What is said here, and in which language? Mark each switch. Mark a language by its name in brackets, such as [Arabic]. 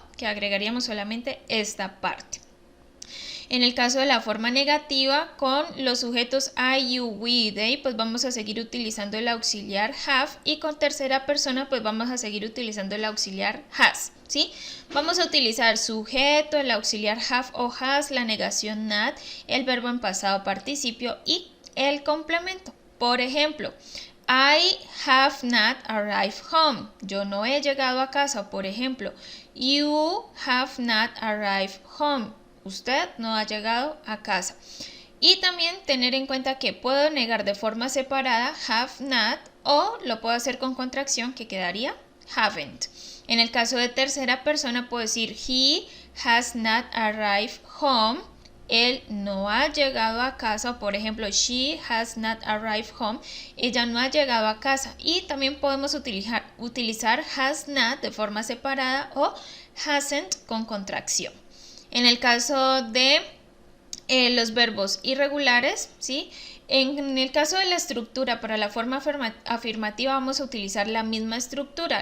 [Spanish] Que agregaríamos solamente esta parte. En el caso de la forma negativa, con los sujetos I, you, we, they, pues vamos a seguir utilizando el auxiliar have, y con tercera persona pues vamos a seguir utilizando el auxiliar has, ¿sí? Vamos a utilizar sujeto, el auxiliar have o has, la negación not, el verbo en pasado participio y el complemento. Por ejemplo, [English] I have not arrived home. [Spanish] Yo no he llegado a casa. Por ejemplo, [English] you have not arrived home. [Spanish] Usted no ha llegado a casa. Y también tener en cuenta que puedo negar de forma separada have not o lo puedo hacer con contracción que quedaría haven't. En el caso de tercera persona puedo decir [English] he has not arrived home. [Spanish] Él no ha llegado a casa. O por ejemplo, [English] she has not arrived home. [Spanish] Ella no ha llegado a casa. Y también podemos utilizar has not de forma separada o hasn't con contracción. En el caso de los verbos irregulares, ¿sí? En el caso de la estructura para la forma afirmativa vamos a utilizar la misma estructura.